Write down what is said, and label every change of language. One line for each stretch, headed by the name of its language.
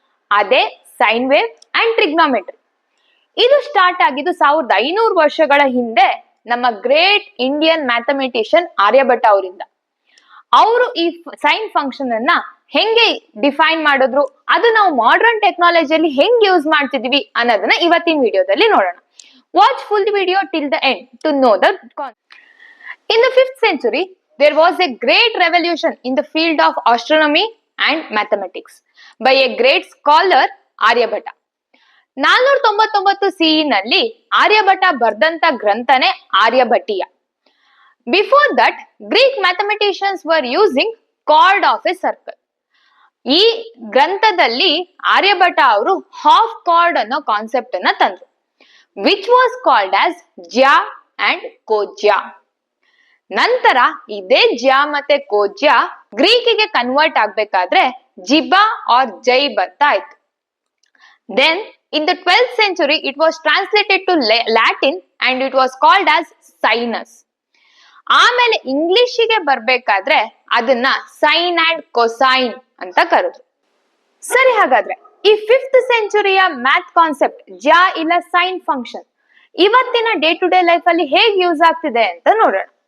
Kannada: ಅದೇ sine wave and trigonometry. ಇದು start ಆಗಿದ್ದು 1500 ವರ್ಷಗಳ ಹಿಂದೆ ನಮ್ಮ ಗ್ರೇಟ್ ಇಂಡಿಯನ್ ಮ್ಯಾಥಮೆಟಿಷಿಯನ್ ಆರ್ಯಭಟ ಅವರಿಂದ. ಅವರು ಈ ಸೈನ್ ಫಂಕ್ಷನ್ ಅನ್ನ ಹೆಂಗೆ ಡಿಫೈನ್ ಮಾಡಿದ್ರು, ಅದು ನಾವು ಮಾಡರ್ನ್ ಟೆಕ್ನಾಲಜಿಯಲ್ಲಿ ಹೆಂಗ್ ಯೂಸ್ ಮಾಡ್ತಿದೀವಿ ಅನ್ನೋದನ್ನ ಇವತ್ತಿನ ವಿಡಿಯೋದಲ್ಲಿ ನೋಡೋಣ.
English: Watch full video till the end to know the concept. In the 5th century there was a great revolution in the field of astronomy and mathematics by a great scholar Aryabhata.
Kannada: 499 CE ನಲ್ಲಿ Aryabhata ಬರ್ದಂತ ಗ್ರಂಥನೇ Aryabhatiya.
English: Before that, Greek mathematicians were using chord of a circle.
Kannada: ಈ ಗ್ರಂಥದಲ್ಲಿ ಆರ್ಯಭಟ ಅವರು half card ಅನ್ನೋ concept ಅನ್ನ ತಂದ್ರು,
English: which was called as
Kannada: ಜ್ಯಾ and ಕೋಜ್ಯ. ನಂತರ ಇದೇ ಜ್ಯಾ ಮತ್ತೆ ಕೋಜ್ಯ ಗ್ರೀಕಿಗೆ ಕನ್ವರ್ಟ್ ಆಗ್ಬೇಕಾದ್ರೆ ಜಿಬಾ ಆರ್ ಜೈಬ್ ಅಂತ ಆಯ್ತು.
English: Then in the 12th century it was translated to Latin and it was called as sinus.
Kannada: ಆಮೇಲೆ ಇಂಗ್ಲಿಷಿಗೆ ಬರ್ಬೇಕಾದ್ರೆ ಅದನ್ನ ಸೈನ್ ಅಂಡ್ ಕೊಸೈನ್ ಅಂತ ಕರೆದ್ರು. ಸರಿ, ಹಾಗಾದ್ರೆ ಈ 5th centuryಯ ಮ್ಯಾಥ್ ಕಾನ್ಸೆಪ್ಟ್ ಜ್ಯಾ ಇಲ್ಲ ಸೈನ್ ಫಂಕ್ಷನ್ ಇವತ್ತಿನ ಡೇ ಟು ಡೇ ಲೈಫ್ ಅಲ್ಲಿ ಹೇಗೆ ಯೂಸ್ ಆಗ್ತಿದೆ ಅಂತ ನೋಡೋಣ.